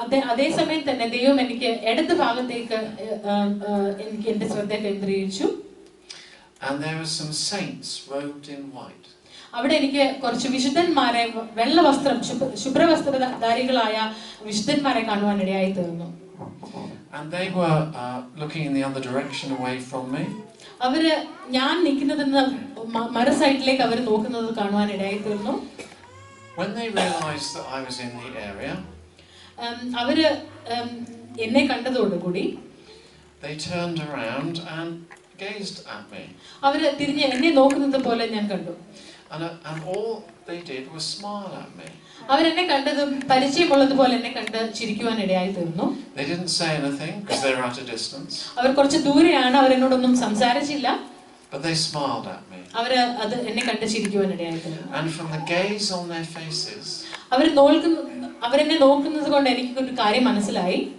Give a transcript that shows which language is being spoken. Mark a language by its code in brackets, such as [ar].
[ml] അതേ സമയം തന്നെ ദൈവം എനിക്ക് ഇടത് ഭാഗത്തേക്ക് എനിക്ക് എൻ്റെ ശ്രദ്ധ കേന്ദ്രീകരിച്ചു. [en] And there were some saints robed in white. [ml] അവിടെ എനിക്ക് കുറച്ച് വിശുദ്ധന്മാരെ വെള്ള വസ്ത്രം ശുഭ്രവസ്ത്രധാരികളായ വിശുദ്ധന്മാരെ കാണുവാനിടയായി തീർന്നു. [en] And they were looking in the other direction away from me. [ml] അവര് ഞാൻ നിൽക്കുന്നതെന്ന് മറു സൈഡിലേക്ക് അവർ നോക്കുന്നത് കാണുവാനിടയായി തീർന്നു. [en] When they realized that I was in the area, [ml] അവര് എന്നെ കണ്ടതോടുകൂടി [en] they turned around and gazed at me. [ml] അവര് തിരിഞ്ഞ് എന്നെ നോക്കുന്നത് പോലെ ഞാൻ കണ്ടു. [en] And all they did was smile at me. [ml] അവരെന്നെ കണ്ടതും പരിചയമുള്ളതുപോലെ എന്നെ കണ്ട് ചിരിക്കുവാനിടയായി തീർന്നു. [en] They didn't say anything because they were at a distance. [ml] അവർ കുറച്ച് ദൂരെയാണ്, അവരെന്നോടൊന്നും സംസാരിച്ചില്ല. [en] But they smiled at me. [ml] അവര് അത് എന്നെ കണ്ട് ചിരിക്കുവാനിടയായി തീർന്നു. [en] And from the gaze on their faces, [ml] അവരെന്നെ നോക്കുന്നത് കൊണ്ട് എനിക്ക് ഒരു കാര്യം മനസ്സിലായി.